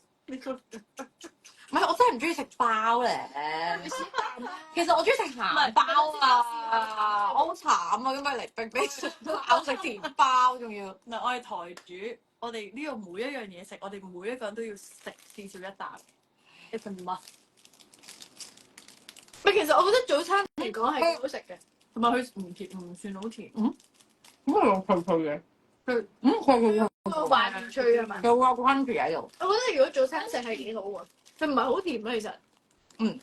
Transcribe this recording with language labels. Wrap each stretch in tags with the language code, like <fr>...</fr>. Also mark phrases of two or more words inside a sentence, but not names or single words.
<yue>唔係，我真係唔中意食包咧。其實我中意食鹹包啊！我好慘啊，咁咪嚟逼逼食包食甜包，仲要。嗱，我係台主，我哋呢度每一樣嘢食，我哋每一個人都要食至少一啖。</yue> <en>It's a must。</en> <yue>唔係，其實我覺得早餐嚟講係幾好食嘅，同埋佢唔甜，唔算好甜。咁係有脆脆嘅。佢個滑脆係咪？有個 crunchy 喺度。我覺得如果早餐食係幾好喎，佢唔係好甜咯，其實。</yue>